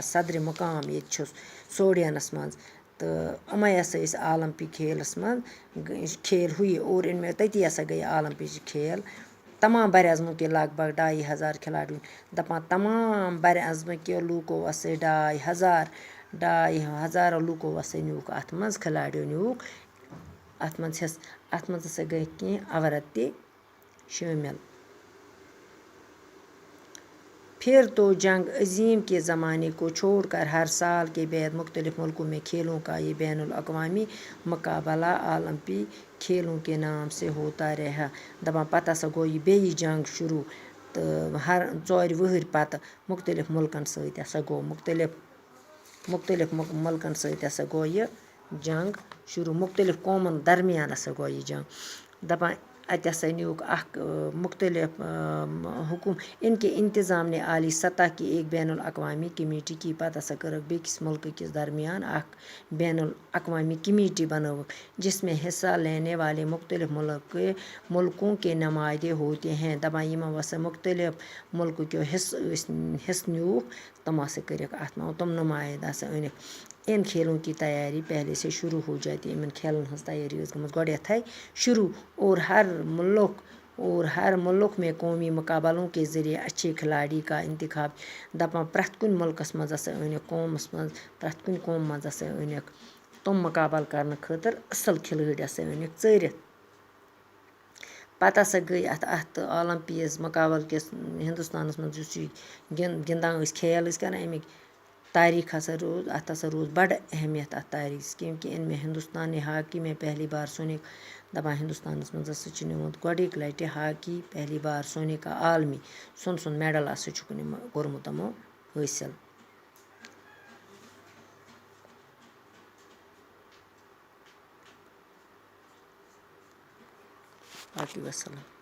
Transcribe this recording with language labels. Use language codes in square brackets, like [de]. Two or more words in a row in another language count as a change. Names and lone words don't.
[ks] صدرِ مُقام ییٚتہِ چھُ سوڈینس منٛز تہٕ یِمے ہسا ٲسۍ اولمپک کھیلس منٛز کھیل ہوٗ یہِ اور تٔتی ہسا گٔے اولمپِچ کھیل تمام بر اعظمہٕ کہِ لگ بگ 2500 کھِلاڑی دَپان تمام بر اعظمہٕ کہِ لوٗکو ہسا 2500 لوٗکو ہسا نیوٗکھ اَتھ منٛز کھِلاڑیو نیوٗکھ اَتھ منٛز اَتھ منٛز ہسا گٔے کینٛہہ عورت تہِ شٲمِل. [ur] پھر تو جنگ عظیم کے زمانے کو چھوڑ کر ہر سال کے بعد مختلف ملکوں میں کھیلوں کا یہ بین الاقوامی مقابلہ اولمپی کھیلوں کے نام سے ہوتا رہا. [ks] دَپان پتہٕ ہسا گوٚو یہِ بیٚیہِ جنگ شروٗع تہٕ ہر 4 ؤہٕرۍ پتہٕ مختلف مُلکن سۭتۍ ہسا گوٚو مختلف مُلکن سۭتۍ ہسا گوٚو یہِ جنگ شروٗع مختلف قومن درمیان ہسا گوٚو یہِ جنگ. دَپان اَتہِ ہسا نیوٗکھ اکھ مختلف [ur] ان کے انتظام نے عالی سطح کی ایک بین الاقوامی کمیٹی کی. [ks] پتہٕ ہسا کٔرٕکھ بیٚکِس مُلکہٕ کِس درمیان اکھ بین الاقوامی کمیٹی بنٲوٕکھ [ur] جس میں حصہ لینے والے مختلف ملکوں کے نمائندے ہوتے ہیں. [ks] دَپان یِمو ہسا مختلف ملکہٕ کیو حصہٕ نیوٗکھ تِم ہسا کٔرِکھ اَتھ منٛز تِم نُمایند ہسا أنِکھ. [ur] ان کھیلوں کی تیاری پہلے سے شروع ہو جاتی. [ks] یِمن کھیلن ہٕنٛز تیٲری ٲس گٔمٕژ گۄڈٮ۪تھٕے شروٗع [ur] اور ہر ملک میں قومی مقابلوں کے ذریعے اچھے کھلاڑی کا انتخاب. [ks] دَپان پرٛٮ۪تھ کُنہِ مُلکس منٛز ہسا أنِکھ قومس منٛز پرٛٮ۪تھ کُنہِ قومہٕ منٛز ہسا أنِکھ تِم مقابل کرنہٕ خٲطرٕ اَصٕل کھلٲڑۍ ہسا أنِکھ ژٲرِتھ. پتہٕ ہسا گٔے اَتھ اولمپیز مقابل کِس ہندوستانس منٛز یُس یہِ گِنٛدان ٲسۍ کھیل ٲسۍ کران اَمِکۍ تاریٖخ ہسا روٗد اَتھ ہسا روٗز بڑٕ اہمیت اَتھ تاریٖخس کیونکہِ [ur] ان میں ہندوستان نے ہاکی میں پہلی بار سونے. [ks] دَپان ہندوستانس منٛز ہسا چھُ نِمُت گۄڈٕنِکۍ لٹہِ ہاکی [ur] پہلی بار سونے کا عالمی [ks] سۄن میڈل ہسا چھُکھ کوٚرمُت یِمو حٲصِل. باقٕے وسلام.